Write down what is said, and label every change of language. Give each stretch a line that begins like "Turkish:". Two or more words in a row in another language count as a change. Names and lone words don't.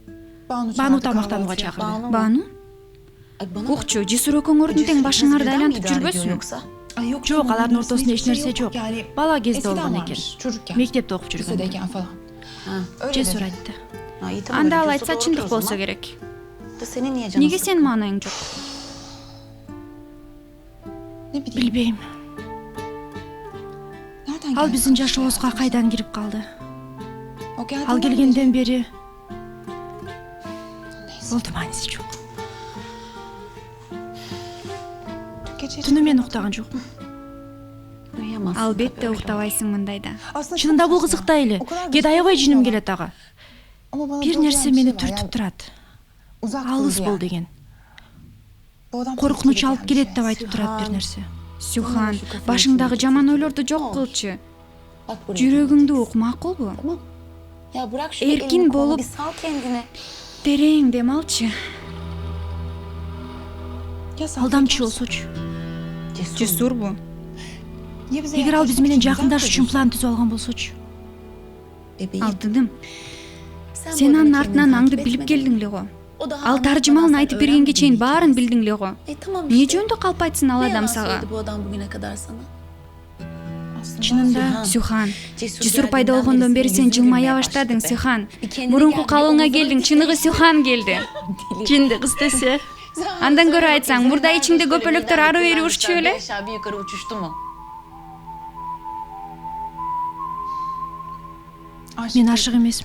Kyrgyz: Бану тамактанууга чакырды. Бану? Укчу, Жесур экөөңөрдүн тең башыңарды айлантып жүрбөсүн. Жок, алардын ортосунда эч нерсе жок. Бала кезде болгон экен. Мектепте окуп жүргөн. Жесур айтты. Анда ал айтса чындык болсо керек.
Turkish: Senin niye canın?
Kyrgyz: Неге сенин маанайың жок? Билбейм. Ал биздин жашообузга кайдан кирип калды? Ал келгенден бери болду, мааниси жок. Түнү мен уктаган жокмун.
Turkish: Uyuyamazsın.
Kyrgyz: Албетте уктабайсың мындайда. Чынында бул кызыктай эле. Кээде аябай жиним келет ага. Бир нерсе мени түртүп турат. Алыс бол деген. Коркунуч алып келет деп айтып турат бир нерсе. Сүйхан, башыңдагы жаман ойлорду жок кылчы. Жүрөгүңдү ук, макулбу?
Turkish: Ya bırak şu Erkin elini kolunu, bolup- bir sal kendini.
Kyrgyz: Терең дем алчы. Алдамчы болсочу. Жесурбу? Эгер ал биз менен жакындашуу үчүн план түзүп алган болсочу.
Turkish: Bebeğim.
Kyrgyz: Алдыдым.
Turkish: Sen
Kyrgyz: Сен
Turkish: bu
Kyrgyz: анын
Turkish: arada
Kyrgyz: артынан
Turkish: kendini
Kyrgyz: аңды
Turkish: takip
Kyrgyz: билип
Turkish: etmedin.
Kyrgyz: келдиң эле го.
Turkish: O daha
Kyrgyz: Ал таржымалын
Turkish: anlatamazsan
Kyrgyz: айтып бергенге чейин
Turkish: öğrenmediğin
Kyrgyz: баарын
Turkish: hikayesi.
Kyrgyz: билдиң эле го.
Turkish: Tamam
Kyrgyz: Эмне
Turkish: işte.
Kyrgyz: жөнүндө калп айтсын ал
Turkish: Ne
Kyrgyz: адам
Turkish: yalan
Kyrgyz: сага?
Turkish: söyledi bu adam bugüne kadar sana?
Kyrgyz: Чынында, Сюхан. Жесур пайда болгондон бери сен жылмая баштадың, Сюхан. Мурунку калыбыңа келдиң, чыныгы Сюхан келди. Жинди кыз десе. Андан көрө айтсаң, мурда ичиңде көпөлөктөр ары бери уччу эле.
Turkish: Aşağı bir yukarı uçuştu mu?
Kyrgyz: Мен ашык эмесмин.